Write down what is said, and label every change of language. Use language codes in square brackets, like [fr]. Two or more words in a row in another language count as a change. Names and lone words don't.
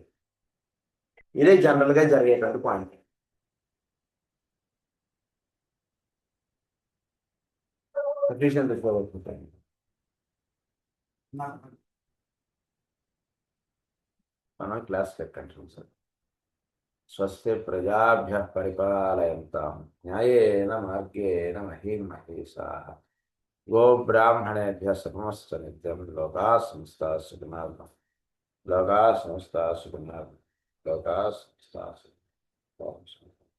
[te] ఇదే జనరల్గా జరిగేటువంటి పాయింట్. మనం [en] class continue [te] సార్. [sa] స్వస్తి ప్రజాభ్యః పరిపాలయంతాం న్యాయేన మార్గేణ మహీం మహేషాః గోబ్రాహ్మణేభ్యः శుభమస్తు నిత్యం లోకాः సమస్తాः సుఖినో భవంతు. లోకాः సమస్తాः సుఖినో భవంతు. లోకాः సమస్తాः సుఖినో భవంతు.